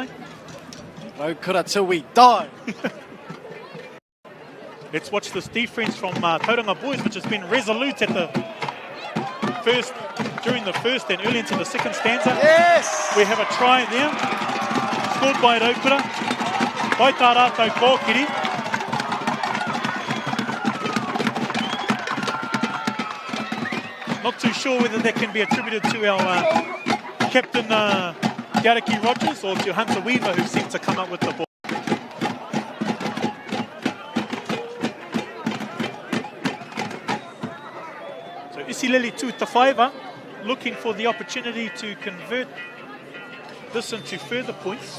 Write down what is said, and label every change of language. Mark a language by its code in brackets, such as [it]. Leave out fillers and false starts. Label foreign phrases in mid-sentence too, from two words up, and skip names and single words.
[en] Raukura till we die. Let's watch this defence from Tauranga Boys, which has been resolute at the first, during the first and early into the second stanza. Yes! We have a try there. Scored by Raukura. By [mi] tā rātou kōkiri. [en] Not too sure whether that can be attributed to our captain Gariki Rogers or to Hunter Weaver, who seemed to come up with the ball. So Isileli Tūtawhaiva looking for the opportunity to convert this into further points.